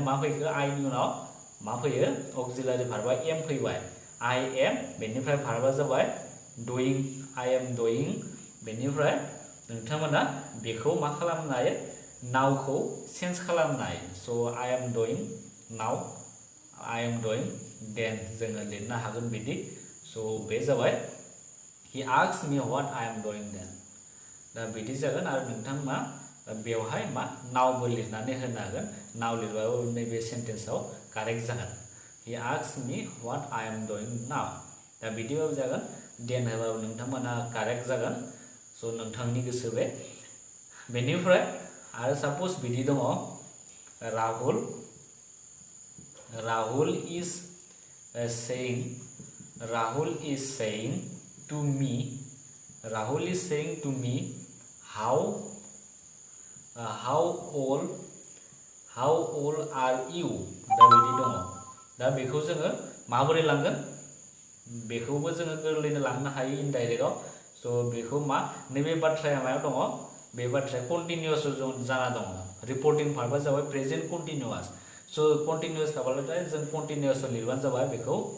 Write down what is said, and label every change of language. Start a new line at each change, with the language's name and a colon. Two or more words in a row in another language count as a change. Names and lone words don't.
Bodo: मा फैखो आइनि उनाव मा फैयो अक्सिलारि भार्बआ एम फैबाय
English: I am
Bodo: बेनिफ्राय भार्बआ जाबाय डुइं
English: I am doing
Bodo: बेनिफ्राय नोंथांमोना बेखौ मा खालामनो हायो नावखौ चेन्ज खालामनो हायो स'
English: I am doing now I am doing then
Bodo: जोङो लिरनो हागोन बिदि स' बे जाबाय
English: he asks me what I am doing then
Bodo: दा बिदि जागोन आरो नोंथांमोना बेवहाय मा नावबो लिरनानै होनो हागोन नाव लिरबाबो नैबे सेन्टेन्सआव कारेक्ट जागोन
English: he asks me what I am doing now
Bodo: दा बिदिबाबो जागोन देन होबाबो नोंथांमोना कारेक्ट जागोन स' नोंथांनि गोसो बे बेनिफ्राय आरो साप'ज बिदि दङ
English: Rahul is saying to me how old are you
Bodo: दा बिदि दङ दा बेखौ जोङो माबोरै लांगोन बेखौबो जोङो गोरलैनो लांनो हायो इनडाइरेक्टआव स' बेखौ मा नैबे बाथ्राया मायाव दङ बे बाथ्राया कन्टिनिउस जाना दङ
English: reporting verb-a
Bodo: जाबाय
English: present continuous
Bodo: स' कन्टिनिउस थाबाथाय जों कन्टिनिउस लिरबानो जाबाय बेखौ